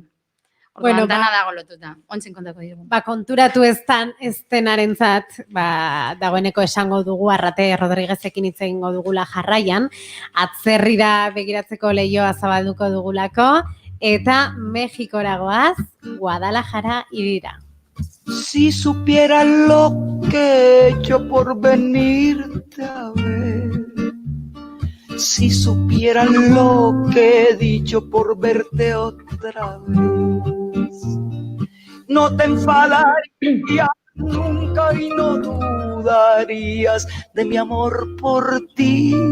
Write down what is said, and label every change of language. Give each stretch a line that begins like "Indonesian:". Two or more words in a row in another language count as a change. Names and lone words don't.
Basque: Orduan dana dago lotuta, ontzen kontako dugu. Konturatu ez denarentzat, dagoeneko esango dugu Arrate Rodríguezekin hitz egingo dugula jarraian, atzerrira begiratzeko lehioa zabalduko dugulako, eta Mexikora goaz, Guadalajara irira.
Spanish: Si supiera lo que he hecho por venirte a ver, si supiera lo que he dicho por verte otra vez, no te enfadarías nunca y no dudarías de mi amor por ti.